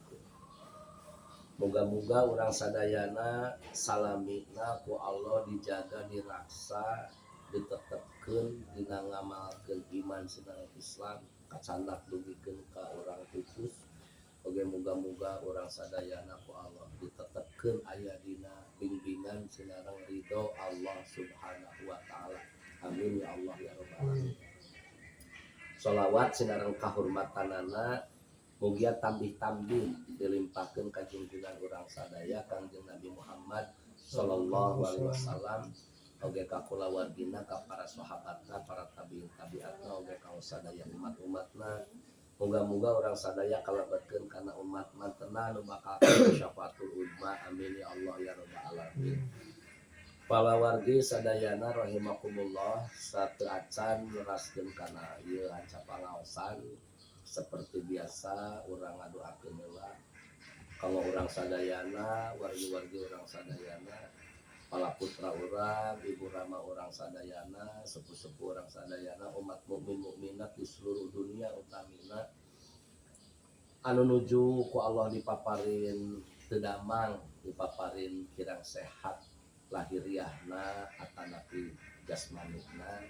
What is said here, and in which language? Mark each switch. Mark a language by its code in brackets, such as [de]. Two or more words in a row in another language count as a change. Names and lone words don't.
[su] Moga-moga urang sadayana salamina ku Allah dijaga diraksa ditetepkeun dina ngamalkeun iman sareng Islam kacandak dugikeun ka urang pupus. Oge moga-moga urang sadayana ku Allah ditetepkeun aya dina bimbingan sinareng ridho Allah [ar] سبحانه وتعالى. آمين يا الله يا رب العالمين. [su] Sholawat sinareng kahormatanana mugia tambih-tambih dilimpahkeun ka junjungan urang sadaya Kangjeng Nabi Muhammad [ar] صلى الله عليه وسلم, [su] oge ka kulawargina, ka para sahabatna, para tabi'in tabi'atna, oge ka sadaya umat-umatna. Moga-moga orang sadaya kalebetkeun kana umat mantena nu bakal [ar] الشفاعة العظمى. آمين يا الله يا رب العالمين. [su] Palawargi sadayana rahimakumullah, satu acan nyeraskeun kana ieu aca pangaosan. [id] Seperti biasa [su] urang ngadoakeun heula kalau urang sadayana, wargi-wargi urang sadayana, pala putra urang, ibu rama urang sadayana, sepuh-sepuh urang sadayana, umat mukmin mukminat [id] di seluruh dunia [su] utamina anu nuju ku Allah dipaparin tedamang, dipaparin kirang sehat lahiriahna atanapi jasmanina.